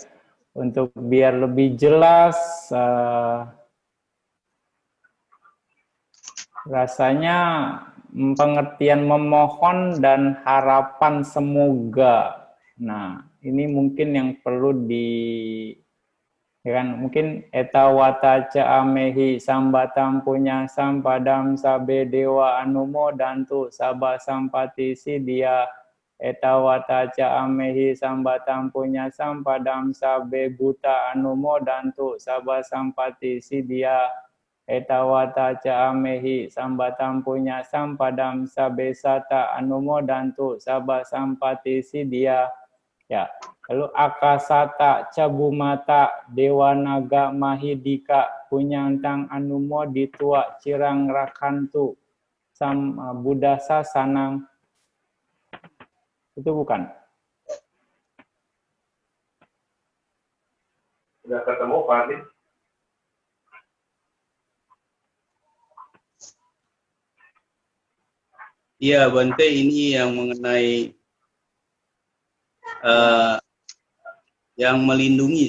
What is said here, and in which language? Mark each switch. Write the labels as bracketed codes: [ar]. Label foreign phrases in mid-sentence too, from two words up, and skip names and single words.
[id] Untuk biar lebih jelas, rasanya pengertian memohon dan harapan semoga. Nah, ini mungkin yang perlu ya kan, mungkin [pi] etawata ca amehi sambatam punya sampadam sabe dewa anumo dantu sabah sampati sidia etawata ca amehi sambatam punya sampadam sabe buta anumo dantu sabah sampati sidia etawata ca amehi sambatam punya sampadam sabe sata anumo dantu sabah sampati sidia. Ya, lalu akasata cabumata dewa naga mahidika punyantang anumo ditua cirang rakantu sam budasa sanang. [id] Itu bukan? Sudah ketemu, Pak Andi? Iya, Bante, ini yang mengenai yang melindungi.